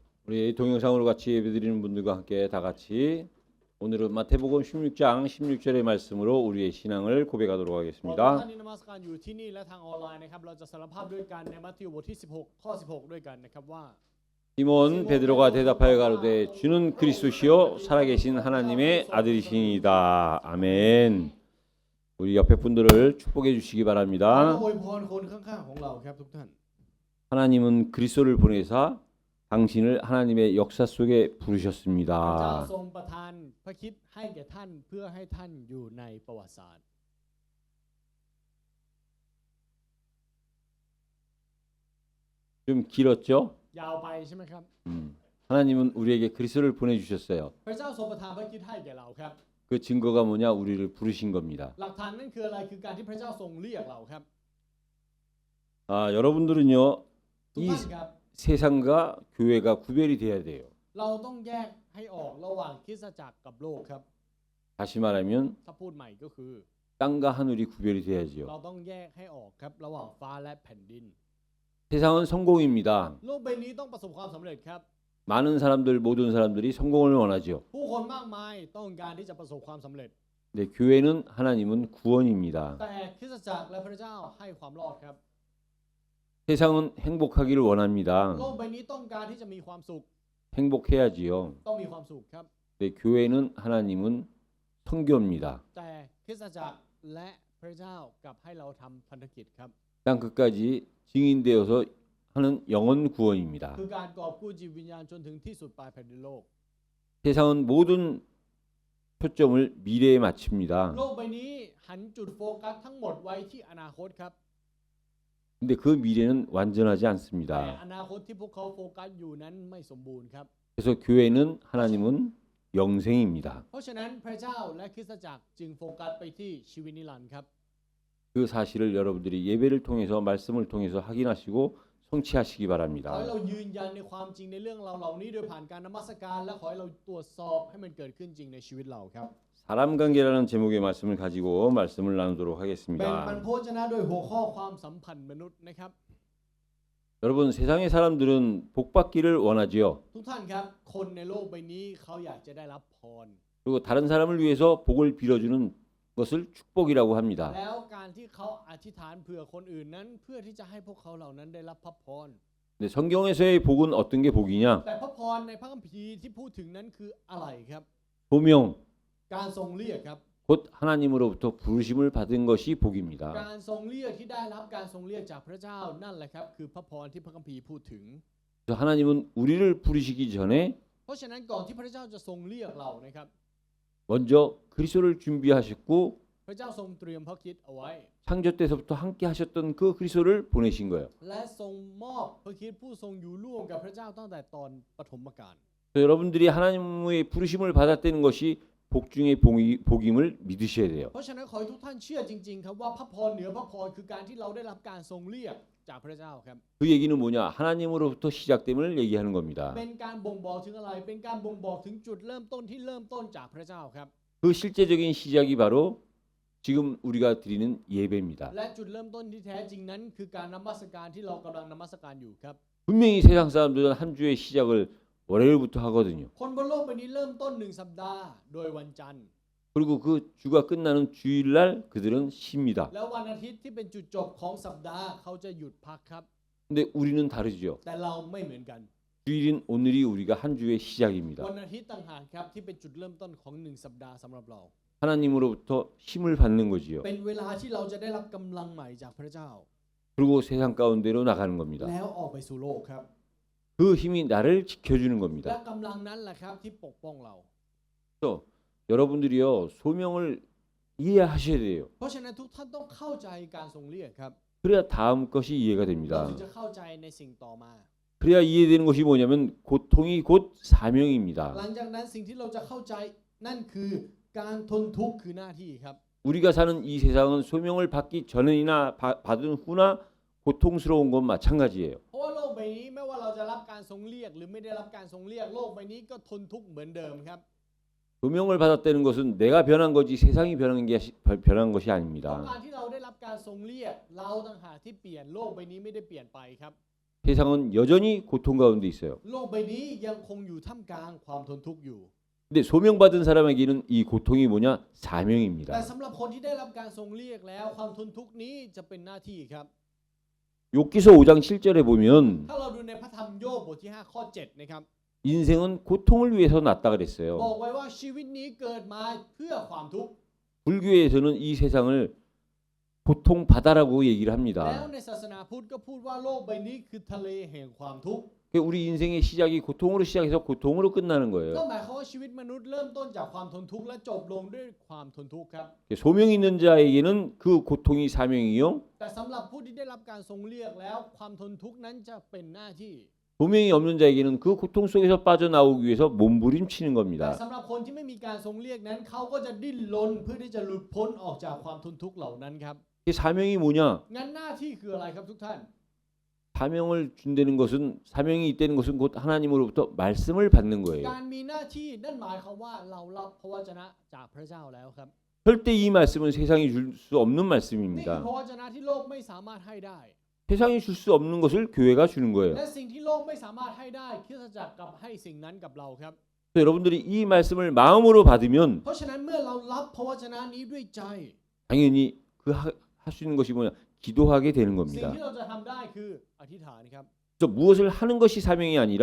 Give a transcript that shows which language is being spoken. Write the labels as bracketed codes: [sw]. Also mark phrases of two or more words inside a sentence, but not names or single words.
[ko] 우리 동영상으로 같이 예배드리는 분들과 함께 다 같이 오늘은 마태복음 16장 16절의 말씀으로 우리의 신앙을 고백하도록 [th] ท่า [ko] 하겠습니다. [th] นที่นมัสการอยู่ที่นี่และทางออนไลน์นะครับเราจะสารภาพด้วยกันในมัทธิวบทที่16ข้อ16ด้วยกันนะครับว่า [ko] 시몬 베드로가 대답하여 가로되 주는 그리스도시요 살아계신 하나님의 아들이시니이다. 아멘. 우리 옆에 분들을 축복해 주시기 [th] เรา [ko] 바랍니다. [th] อวยพรคนข้างๆของเราครับทุกท่าน [ko] 하나님은 그리스도를 보내사 당신을 하나님의 역사 속에 [th] พระเจ้า [ko] 부르셨습니다. [th] ทรงประทานพระคิดให้แก่ท่านเพื่อให้ท่านอยู่ในประวัติศาสตร์ [ko] 좀 길었죠? [th] ยาวไปใช่ไหมครับ [ko] 하나님은 우리에게 그리스도를 보내주셨어요. [th] พระเจ้าทรงประทานพระคิดให้แก่เราครับ [ko] 그 증거가 뭐냐? 우리를 부르신 겁니다. [th] หลักฐานนั่นคืออะไรคือการที่พระเจ้าทรงเรียกเราครับ [ko] 여러분들은요 [th] ทุก [ko] 이 [th] ท่านครับ [ko] 세상과 교회가 구별이 돼야 돼요. [th] เราต้องแยกให้ออกระหว่างคริสตจักรกับโลกครับ [ko] 다시 말하면 [th] ถ้าพูดใหม่ก็คือ [ko] 땅과 하늘이 구별이 [th] เรา [ko] 돼야지요. [th] ต้องแยกให้ออกครับระหว่างฟ้าและแผ่นดิน [ko] 세상은 성공입니다. [th] โลกใบนี้ต้องประสบความสำเร็จครับ [ko] 많은 사람들, 모든 사람들이 성공을 원하죠. [th] ผู้คนมากมายต้องการที่จะประสบความสำเร็จ [ko] 근데 교회는 하나님은 구원입니다. [th] แต่คริสตจักรและพระเจ้าให้ความรอดครับ [ko] 세상은 행복하기를 원합니다. [th] โลกใบนี้ต้องการที่จะมีความสุข [ko] 행복해야지요. [th] ต้องมีความสุขครับ [ko] 근데 교회는 하나님은 선교입니다. [th] แต่คริสตจักรและพระเจ้ากลับให้เราทำพันธกิจครับ [ko] 땅 끝까지 증인되어서 하는 영혼 구원입니다. [th] คือการกอบกู้จิตวิญญาณจนถึงที่สุดปลายแผ่นดินโลก [ko] 세상은 모든 초점을 미래에 맞춥니다. [th] โลกใบนี้หันจุดโฟกัสทั้งหมดไว้ที่อนาคตครับ [ko] 근데 그 미래는 완전하지 [th] แต่ [ko] 않습니다. [th] อนาคตที่พวกเขาโฟกัสอยู่นั้นไม่สมบูรณ์ครับ [ko] 그래서 교회는 하나님은 영생입니다. [th] เพราะฉะนั้นพระเจ้าและคริสตจักรจึงโฟกัสไปที่ชีวิตนิรันดร์ครับ [ko] 그 사실을 여러분들이 예배를 통해서 말씀을 통해서 확인하시고 성취하시기 [th] ขอ [ko] 바랍니다. [th] ให้เรายืนยันในความจริงในเรื่องเราเหล่านี้โดยผ่านการนมัสการและขอให้เราตรวจสอบให้มันเกิดขึ้นจริงในชีวิตเราครับ [ko] 사람 관계라는 제목의 말씀을 가지고 말씀을 나누도록 [th] แบ่งปัน [ko] 하겠습니다. [th] โภชนะโดยหัวข้อความสัมพันธ์มนุษย์นะครับ [ko] 여러분 세상의 사람들은 복 받기를 원하지요. [th] ทุกท่านครับคนในโลกใบนี้เขาอยากจะได้รับพร [ko] 그리고 다른 사람을 위해서 복을 빌어주는 것을 축복이라고 합니다. [th] แล้วการที่เขาอธิษฐานเผื่อคนอื่นนั้นเพื่อที่จะให้พวกเขาเหล่านั้นได้รับพระพร [ko] 근데 성경에서의 복은 어떤 게 복이냐? [th] แต่พระพรในพระคัมภีร์ที่พูดถึงนั้นคืออะไรครับ [ko] 소명, [th] การทรงเรียกครับ [ko] 곧 하나님으로부터 부르심을 받은 것이 복입니다. [th] การทรงเรียกที่ได้รับการทรงเรียกจากพระเจ้านั่นแหละครับคือพระพรที่พระคัมภีร์พูดถึง [ko] 그래서 하나님은 우리를 부르시기 전에 [th] เพราะฉะนั้นก่อนที่พระเจ้าจะทรงเรียกเรานะครับ [ko] 먼저 그리스도를 준비하셨고 [th] พระเจ้าทรงเตรียมพระคริสต์เอาไว้ [ko] 창조 때서부터 함께 하셨던 그 그리스도를 보내신 거예요. [th] และทรงมอบพระคริสต์ผู้ทรงอยู่ร่วมกับพระเจ้าตั้งแต่ตอนปฐมกาล [ko] 그래서 여러분들이 하나님의 부르심을 받았다는 것이 복 중의 복임을 믿으셔야 돼요. [th] เพราะฉะนั้นขอให้ทุกท่านเชื่อจริงๆครับว่าพระพรเหนือพระพรคือการที่เราได้รับการทรงเรียกจากพระเจ้าครับ [ko] 그 얘기는 뭐냐? 하나님으로부터 시작됨을 얘기하는 겁니다. [th] เป็นการบ่งบอกถึงอะไรเป็นการบ่งบอกถึงจุดเริ่มต้นที่เริ่มต้นจากพระเจ้าครับ [ko] 그 실제적인 시작이 바로 지금 우리가 드리는 예배입니다. [th] และจุดเริ่มต้นที่แท้จริงนั้นคือการนมัสการที่เรากำลังนมัสการอยู่ครับ [ko] 분명히 세상 사람들은 한 주의 시작을 월요일부터 하거든요. [th] คนบนโลกใบนี้เริ่มต้น1 สัปดาห์โดยวันจันทร์ [ko] 그리고 그 주가 끝나는 주일날 그들은 쉽니다. [th] แล้ววันอาทิตย์ที่เป็นจุดจบของสัปดาห์เขาจะหยุดพักครับ [ko] 근데 우리는 다르죠. [th] แต่เราไม่เหมือนกัน [ko] 주일인 오늘이 우리가 한 주의 시작입니다. [th] วันอาทิตย์ต่างหากครับที่เป็นจุดเริ่มต้นของ1 สัปดาห์สำหรับเรา [ko] 하나님으로부터 힘을 받는 거지요. [th] เป็นเวลาที่เราจะได้รับกำลังใหม่จากพระเจ้า [ko] 그리고 세상 가운데로 나가는 겁니다. [th] แล้วออกไปสู่โลกครับ [ko] 그 힘이 나를 지켜주는 [th] และ [ko] 겁니다. [th] กำลังนั้นแหละครับที่ปกป้องเรา [ko] 또 여러분들이요 소명을 이해하셔야 돼요. [th] เพราะฉะนั้นทุกท่านต้องเข้าใจการทรงเรียกครับ [ko] 그래야 다음 것이 이해가 [th] เรา [ko] 됩니다. [th] ถึงจะเข้าใจในสิ่งต่อมา [ko] 그래야 이해되는 것이 뭐냐면 고통이 곧 사명입니다. [th] หลังจากนั้นสิ่งที่เราจะเข้าใจนั่นคือการทนทุกข์คือหน้าที่ครับ [ko] 우리가 사는 이 세상은 소명을 받기 전이나 받은 후나 고통스러운 건 마찬가지예요. [th] เพราะว่าโลกใบนี้ไม่ว่าเราจะรับการทรงเรียกหรือไม่ได้รับการทรงเรียกโลกใบนี้ก็ทนทุกข์เหมือนเดิมครับ [ko] 소명을 받았다는 것은 내가 변한 거지 세상이 변한 것이 [th] เพราะ [ko] 아닙니다. [th] การที่เราได้รับการทรงเรียกเราต่างหากที่เปลี่ยนโลกใบนี้ไม่ได้เปลี่ยนไปครับ [ko] 세상은 여전히 고통 가운데 있어요. [th] โลกใบนี้ยังคงอยู่ท่ามกลางความทนทุกข์อยู่ [ko] 근데 소명받은 사람에게는 이 고통이 뭐냐? [th] แต่ [ko] 사명입니다. [th] สำหรับคนที่ได้รับการทรงเรียกแล้วความทนทุกข์นี้จะเป็นหน้าที่ครับ [ko] 욥기서 5장 7절에 보면 [th] ถ้าเราดูในพระธรรมโยบบทที่5ข้อ7นะครับ [ko] 인생은 고통을 위해서 났다 [th] บ [ko] 그랬어요. [th] อกไว้ว่าชีวิตนี้เกิดมาเพื่อความทุกข์ [ko] 불교에서는 이 세상을 고통 바다라고 얘기를 [th] แล้ว [ko] 합니다. [th] ในศาสนาพุทธก็พูดว่าโลกใบนี้คือทะเลแห่งความทุกข์ [ko] 우리 인생의 시작이 고통으로 시작해서 고통으로 끝나는 [th] ก็ [ko] 거예요. [th] หมายความว่าชีวิตมนุษย์เริ่มต้นจากความทนทุกข์และจบลงด้วยความทนทุกข์ครับ [ko] 소명 있는 자에게는 그 고통이 사명이요. [th] แต่สำหรับผู้ที่ได้รับการทรงเรียกแล้วความทนทุกข์นั้นจะเป็นหน้าที่ [ko] 소명이 없는 자에게는 그 고통 속에서 빠져나오기 위해서 몸부림치는 [th] แต่ [ko] 겁니다. [th] สำหรับคนที่ไม่มีการทรงเรียกนั้นเขาก็จะดิ้นรนเพื่อที่จะหลุดพ้นออกจากความทนทุกข์เหล่านั้นครับ [ko] 이 사명이 뭐냐? [th] งั้นหน้าที่คืออะไรครับทุกท่าน [ko] 사명을 준다는 것은 사명이 있다는 것은 곧 하나님으로부터 말씀을 받는 [th] กา [ko] 거예요. [th] รมีหน้าที่นั่นหมายความว่าเรารับพระวจนะจากพระเจ้าแล้วครับ [ko] 절대 이 말씀은 세상이 줄 수 없는 [th] นี่คือ [ko] 말씀입니다. [th] พระวจนะที่โลกไม่สามารถให้ได้ [ko] 세상이 줄 수 없는 것을 교회가 주는 거예요. [th] และสิ่งที่โลกไม่สามารถให้ได้คริสตจักรกลับให้สิ่งนั้นกับเราครับ [ko] 그래서 여러분들이 이 말씀을 마음으로 받으면 [th] เพราะฉะนั้นเมื่อเรารับพระวจนะนี้ด้วยใจ [ko] 당연히 그 할 수 있는 것이 뭐냐? 기도하게 되는 [th] สิ่ง [ko] 겁니다. [th] ที่เราจะทำได้คืออธิษฐานครับ [ko] 그래서 무엇을 하는 것이 사명이 아니라